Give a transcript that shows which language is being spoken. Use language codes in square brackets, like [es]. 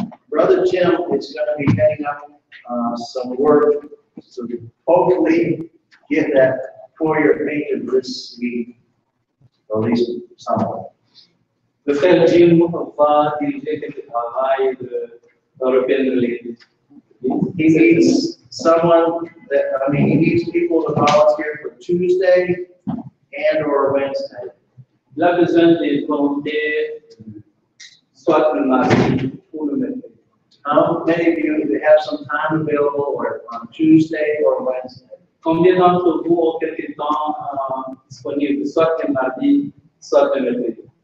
[en] Brother Jim is going to be heading up some work to hopefully get that foyer painted this week, or at least somewhat. [fr] Le frère Jim va diriger quelques travail européen de l'église. [en] He needs someone that, he needs people to volunteer for Tuesday and or Wednesday. [fr] Il a besoin de volontaires soit le mardi ou le mercredi. [en] How many of you have some time available or on Tuesday or Wednesday? [fr] Combien d'entre vous ont quelque temps disponible, soit le mardi, soit le mercredi?